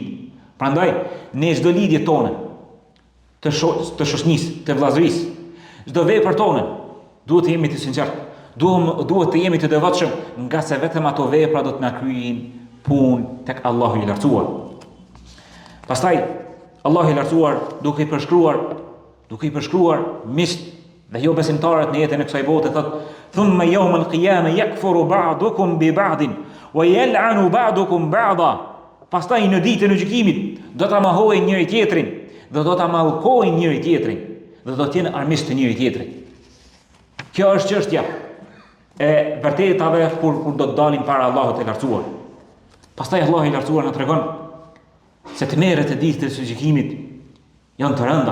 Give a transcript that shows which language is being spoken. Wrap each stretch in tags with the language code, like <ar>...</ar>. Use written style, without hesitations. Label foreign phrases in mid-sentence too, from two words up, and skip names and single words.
<sq>Prandaj, në çdo lidhje tonë të shoqënisë, të vëllazërisë, çdo vepër tonë, duhet të jemi të sinqertë. Duhet të jemi të devotshëm, nga se vetëm ato vepra do të na kryejnë punë tek Allahu i lartësuar. Pastaj Allahu i lartësuar duke i përshkruar miqt dhe jo besimtarët në jetën e kësaj bote, thotë:</sq> <ar>ثم يوم القيامة يكفر بعضكم ببعض ويلعن بعضكم بعضا.</ar> <sq>Pastaj në ditën e gjykimit do ta mohojnë njëri tjetrin dhe do ta mallkojnë njëri tjetrin dhe do të jenë armiq të njëri tjetrit. Kjo është çështja e vërtetave kur do të dalin para Allahut të lartësuar. Pastaj Allahu i lartësuar na tregon se të merret e ditës së gjykimit janë të rënda.</sq>